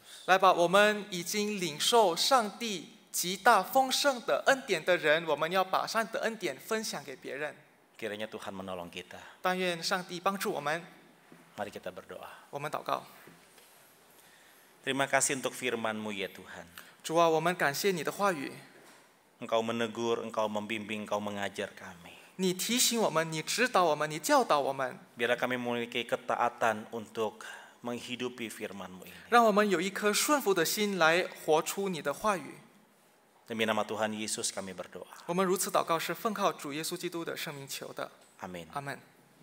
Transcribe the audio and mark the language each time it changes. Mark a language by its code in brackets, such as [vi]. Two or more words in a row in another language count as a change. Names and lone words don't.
[zh] 来吧，我们已经领受上帝极大丰盛的恩典的人，我们要把上帝的恩典分享给别人。 [id] Kiranya Tuhan menolong kita. [zh] 但愿上帝帮助我们。 [id] Mari kita berdoa. [zh] 我们祷告， [id] Terima kasih untuk firman-Mu ya Tuhan. [zh] 主啊，我们感谢你的话语， [id] Engkau menegur, Engkau membimbing, Engkau mengajar kami. [zh] 你提醒我们，你指导我们，你教导我们， [id] Biarlah kami memiliki ketaatan untuk menghidupi firman-Mu ini. [zh] 让我们有一颗顺服的心来活出你的话语。 [id] Demi nama Tuhan Yesus kami berdoa. [zh] 我们如此祷告，是奉靠主耶稣基督的圣名求的。 [id] Amin. [zh] 阿门。